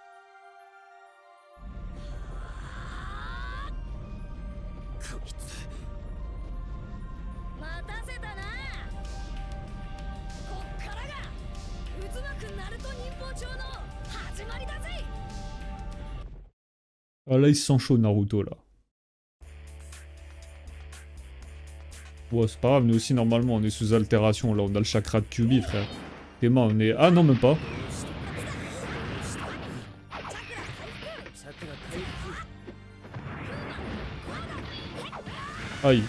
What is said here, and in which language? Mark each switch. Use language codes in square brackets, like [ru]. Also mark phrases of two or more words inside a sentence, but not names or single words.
[ja] こいつ。待たせたな。こっからが渦巻くナルト忍法帳の始まりだぜ。 [fr] Ah là, il se sent chaud, Naruto, là. Ouais, c'est pas grave, nous aussi, normalement, on est sous altération. Là, on a le chakra de Kyuubi, frère. Théma, on est... Ah non, même pas. Aïe.